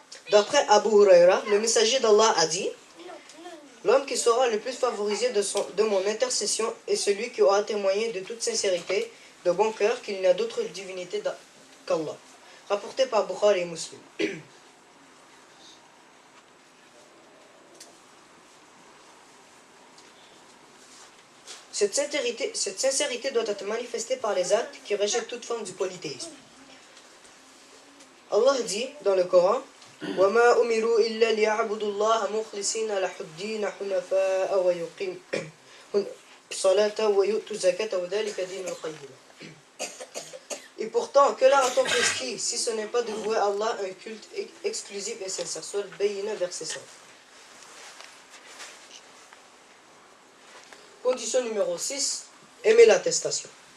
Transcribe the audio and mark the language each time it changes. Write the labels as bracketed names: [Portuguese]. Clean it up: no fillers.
[French] D'après Abu Huraira, le messager d'Allah a dit: l'homme qui sera le plus favorisé de mon intercession est celui qui aura témoigné de toute sincérité, de bon cœur, qu'il n'y a d'autre divinité qu'Allah. Rapporté par Bukhari et Muslim. Cette sincérité doit être manifestée par les actes qui rejettent toute forme du polythéisme. Allah dit dans le Coran: [Arabic] وَمَا أُمِرُوا إِلَّا لِيَعْبُدُوا اللَّهَ مُخْلِصِينَ لَهُ الدِّينَ حُنَفَاءَ وَيُقِيمُوا الصَّلَاةَ وَيُؤْتُوا الزَّكَاةَ وَذَلِكَ دِينُ الْقَيِّمَةِ. [French] Et pourtant, que leur a-t-on prescrit si ce n'est pas de vouer à Allah un culte exclusif et sincère? Sourate Bayyina, verset 5. Condition numéro 6, aimer l'attestation.